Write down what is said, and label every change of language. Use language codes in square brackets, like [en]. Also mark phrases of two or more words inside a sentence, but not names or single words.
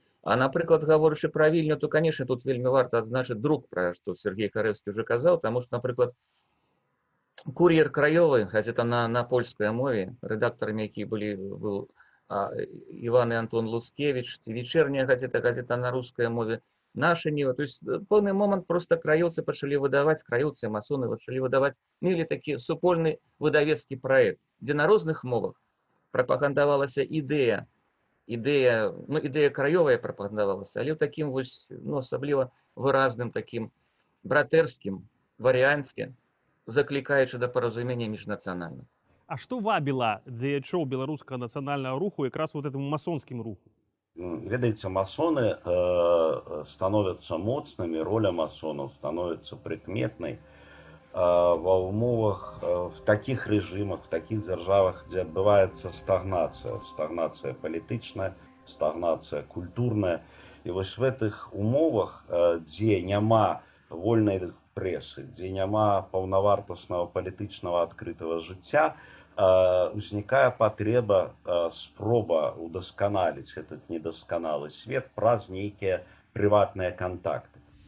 [be] А, напрыклад, гаворачы пра Вільню, то, конечно, тут вельмі варта адзначыць друк, пра што Сергей Карэўскі ўжо казаў, таму што, напрыклад, Кур'ер краёвы, газета на польскай мове, рэдактарамі якіх быў Іван і Антон Луцкевіч, [ru] вечерняя газета [be] на рускай мове, наша Ніва. [ru] То есть [be] в пэўны момант просто краёўцы пачалі выдаваць, краёўцы, масоны пачалі выдаваць, мелі такі супольны выдавецкі праект, дзе на розных мовах прапагандавалася ідэя краёвая прапагандавалася, але ў такім вось, асабліва выразным такім братэрскім варыянце, заклікаючы да паразумення міжнацыянальных. А што вабіла дзеячоў беларускага нацыянальнага руху якраз [ru] вот этому [be] масонскім руху? Ведаеце, масоны становятся моцнымі, роля масонаў становіцца прыкметнай ва ўмовах [ru] в таких режимах, [be] в таких дзяржавах, дзе адбываецца стагнацыя палітычная, стагнацыя культурная. І вось в гэтых умовах, дзе няма вольнай прэсы, дзе няма паўнавартаснага палітычнага адкрытага жыцця, узнікае патрэба, спроба удасканаліць этот недасканалы свет праз нейкія прыватныя кантакты.